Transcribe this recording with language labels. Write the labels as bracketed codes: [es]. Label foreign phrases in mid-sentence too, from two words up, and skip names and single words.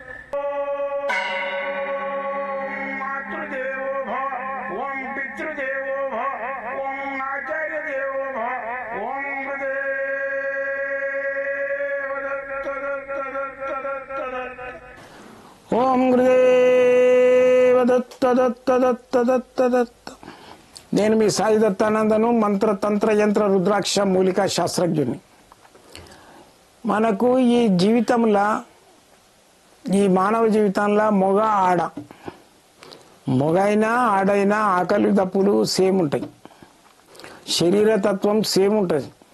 [sa] ओम मातृदेवो भव ओम पितृदेवो भव ओम आचार्य देवो भव ओम गुरुदेव दत्त दत्त दत्त दत्त दत्त ओम गुरुदेव दत्त दत्त दत्त दत्त दत्त. [te] నేను మీ సాయి దత్తానందను, మంత్ర తంత్ర యంత్ర రుద్రాక్ష మూలికా శాస్త్రజ్ఞుని. మనకు ఈ జీవితంలో, ఈ మానవ జీవితంలో మొగ ఆడ, మొగైనా ఆడైనా ఆకలి దప్పులు సేమ్ ఉంటాయి, శరీరతత్వం సేమ్ ఉంటుంది.